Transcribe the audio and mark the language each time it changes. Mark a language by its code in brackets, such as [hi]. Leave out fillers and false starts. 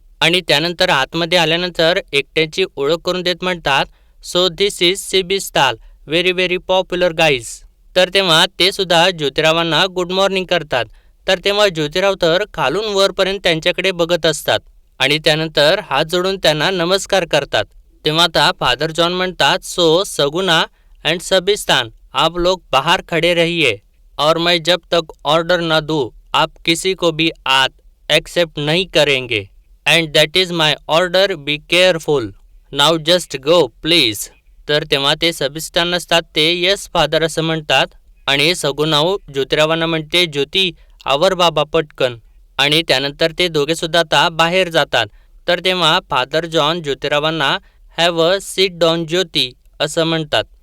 [mr] आणि त्यानंतर आतमध्ये आल्यानंतर एकट्याची ओळख करून देत म्हणतात, [en] So this is Sebastian, very very popular guys. [mr] तर तेव्हा ते सुद्धा ज्योतिरावांना [en] good morning [mr] करतात. तर तेव्हा ज्योतिराव तर खालून वरपर्यंत त्यांच्याकडे बघत असतात आणि त्यानंतर हात जोडून त्यांना नमस्कार करतात. तेव्हा आता फादर जॉन म्हणतात, [hi] सो सगुना एंड सबिस्तान, आप लोग बाहर खड़े रहिए और मैं जब तक ऑर्डर ना दूँ आप किसी को भी [mr] आत [hi] एक्सेप्ट नहीं करेंगे. [en] And that is my order, be careful. Now just go please. [mr] तर तेव्हा ते सबिस्तान नसतात ते [en] yes father [mr] असं म्हणतात. आणि सगुणाऊ ज्योतिरावांना म्हणते, ज्योती आवर बाबा पटकन. आणि त्यानंतर ते दोघेसुद्धा आता बाहेर जातात. तर तेव्हा father John ज्योतिरावांना [en] have a seat down Jyoti [mr] असं म्हणतात.